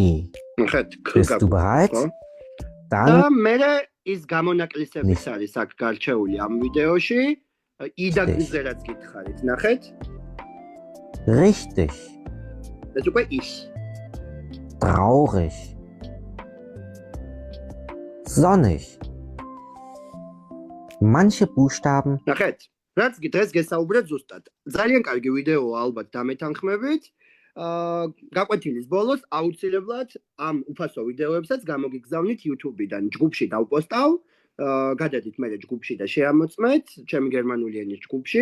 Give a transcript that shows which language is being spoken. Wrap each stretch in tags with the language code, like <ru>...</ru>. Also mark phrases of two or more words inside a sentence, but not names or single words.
<ka>ხეთ,</ka> <de>Bist du bereit?</de> <ka>და</ka> <de>Dann</de> <ka>მე ის გამონაკლისების არის აქ გარჩეული ამ ვიდეოში. იდა გზე რაც გითხარით, ნახეთ.</ka> <de>richtig,</de> <ka>ეს უკვე ის.</ka> <de>traurig, sonnig. Manche Buchstaben</de> <ka>ნახეთ, რაც დღეს გესაუბრეთ ზუსტად. ძალიან კარგი ვიდეოა ალბათ დამეთანხმებით. გაკვეთილის ბოლოს აუცილებლად ამ უფასო ვიდეოებსაც გამოგიგზავნით YouTube-დან. ჯგუფში დავპოსტავ. გადადით მე ჯგუფში და შეამოწმეთ ჩემი გერმანული ენის ჯგუფში.</ka>